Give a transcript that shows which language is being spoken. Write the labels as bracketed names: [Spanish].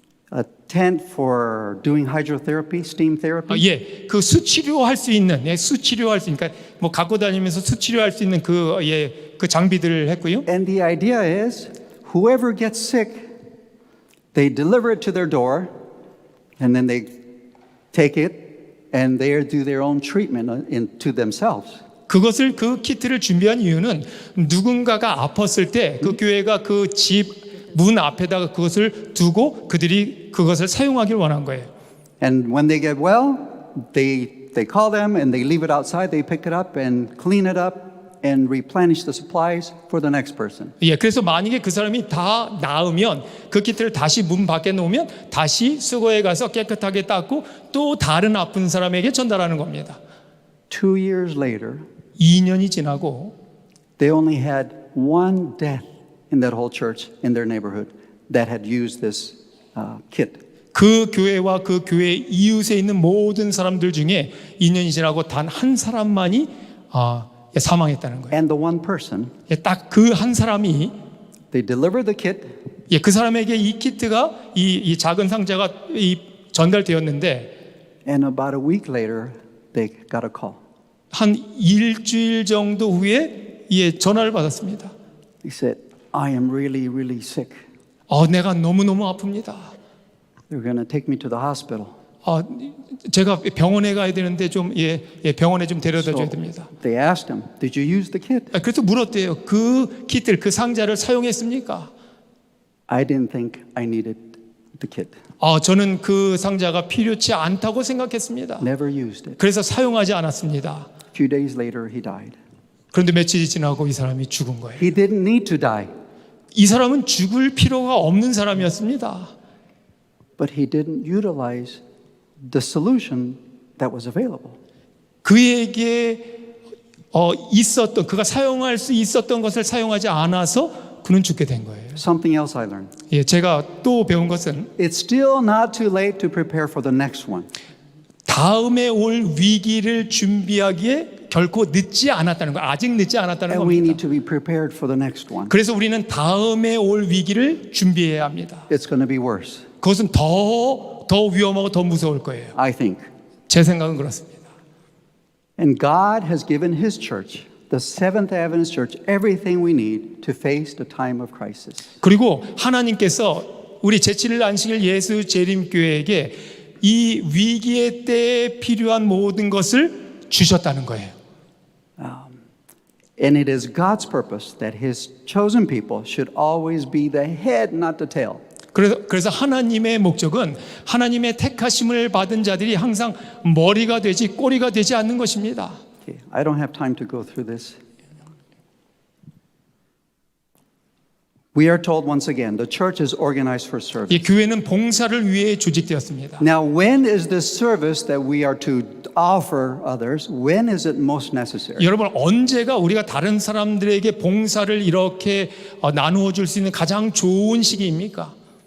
[English] A tent for doing hydrotherapy, steam therapy. [Korean] 그 수치료할 수 있는 수치료할 수 있는 그러니까 갖고 다니면서 수치료할 수 있는 그 장비들을 했고요. [English] And the idea is, whoever gets sick, they deliver it to their door, and then they take it, and they do their own treatment to themselves. [Korean] 그 키트를 준비한 이유는 누군가가 아팠을 때 그 교회가 그 집 문 앞에다가 그것을 두고 그들이 그것을 사용하길 원한 거예요. [English] And when they get well, they call them and they leave it outside. They pick it up and clean it up and replenish the supplies for the next person. [Korean] 그래서 만약에 그 사람이 다 나으면 그 키트를 다시 문 밖에 놓으면 다시 수거해 가서 깨끗하게 닦고 또 다른 아픈 사람에게 전달하는 겁니다. [English] 2 years later, [Korean] 2년이 지나고 [English] they only had one death in that whole church in their neighborhood that had used this kit. [Korean] 그 교회와 그 교회 이웃에 있는 모든 사람들 중에 2년이 지나고 단 한 사람만이 사망했다는 거예요. [English] And the one person, [Korean] 딱 그 한 사람이 [English] they delivered the kit, [Korean] 그 사람에게 이 키트가 이 작은 상자가 전달되었는데 [English] and about a week later, they got a call. [Korean] 한 일주일 정도 후에 전화를 받았습니다. [English] He said, I am really, really sick. [Korean] 내가 너무너무 아픕니다. [English] They're going to take me to the hospital. [Korean] 제가 병원에 가야 되는데 좀 병원에 좀 데려다 줘야 됩니다. [English] They asked him, did you use the kit? [Korean] 그래서 물었대요. 그 키트를 그 상자를 사용했습니까? [English] I didn't think I needed the kit. [Korean] 저는 그 상자가 필요치 않다고 생각했습니다. [English] Never used it. [Korean] 그래서 사용하지 않았습니다. [English] A few days later, he died. [Korean] 그런데 며칠이 지나고 이 사람이 죽은 거예요. [English] He didn't need to die, [Korean] 이 사람은 죽을 필요가 없는 사람이었습니다. [English] but he didn't utilize the solution that was available. [Korean] 그에게 그가 사용할 수 있었던 것을 사용하지 않아서 그는 죽게 된 거예요. [English] Something else I learned. [Korean] 제가 또 배운 것은 [English] It's still not too late to prepare for the next one. [Korean] 다음에 올 위기를 준비하기에 결코 늦지 않았다는 거, 아직 늦지 않았다는 [English] And we [Korean] 겁니다. [English] need to be prepared for the next one. [Korean] 그래서 우리는 다음에 올 위기를 준비해야 합니다. [English] It's going to be worse, [Korean] 그것은 더 위험하고 더 무서울 거예요. [English] I think. [Korean] 제 생각은 그렇습니다. [English] And God has given His church, the Seventh Adventist Church, everything we need to face the time of crisis. [Korean] 그리고 하나님께서 우리 제7일 안식일 예수 재림교회에게 이 위기의 때에 필요한 모든 것을 주셨다는 거예요. [English] And it is God's purpose that His chosen people should always be the head, not the tail. [Korean] 그래서 하나님의 목적은 하나님의 택하심을 받은 자들이 항상 머리가 되지 꼬리가 되지 않는 것입니다. [English] Okay, I don't have time to go through this. We are told once again, the church is organized for service. [Korean] 이 교회는 봉사를 위해 조직되었습니다. [English] Now, when is this service that we are to offer others, when is it most necessary? [Korean] 여러분, 언제가 우리가 다른 사람들에게 봉사를 이렇게 나누어 줄 수 있는 가장 좋은 시기입니까?